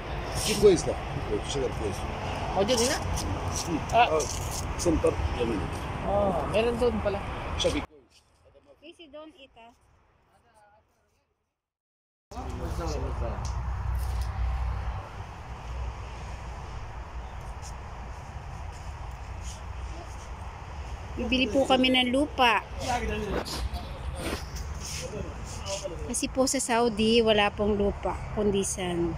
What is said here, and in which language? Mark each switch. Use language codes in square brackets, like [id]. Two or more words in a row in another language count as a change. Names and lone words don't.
[ar] في كويس ده في شجر كويس موجود هنا؟ سنتر يمين [tl] Meron doon pala. [ar] شكل كويس [en] Casey, don't eat, [tl] ah. Bibili po kami ng lupa. Kasi po sa Saudi, wala pong lupa, kundi sand.